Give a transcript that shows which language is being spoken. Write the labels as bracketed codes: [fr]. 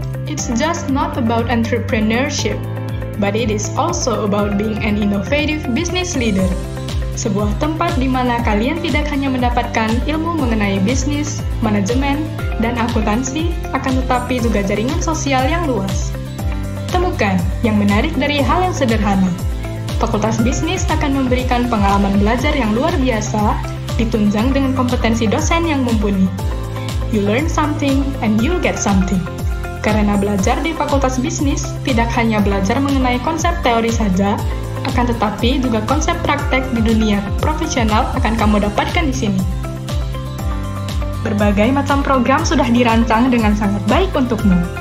[en] It's just not about entrepreneurship, but it is also about being an innovative business leader. [id] Sebuah tempat di mana kalian tidak hanya mendapatkan ilmu mengenai bisnis, manajemen, dan akuntansi, akan tetapi juga jaringan sosial yang luas. Temukan yang menarik dari hal yang sederhana. Fakultas Bisnis akan memberikan pengalaman belajar yang luar biasa, ditunjang dengan kompetensi dosen yang mumpuni. [en] You learn something and you'll get something. [id] Karena belajar di Fakultas Bisnis tidak hanya belajar mengenai konsep teori saja, akan tetapi juga konsep praktek di dunia profesional akan kamu dapatkan di sini. Berbagai macam program sudah dirancang dengan sangat baik untukmu.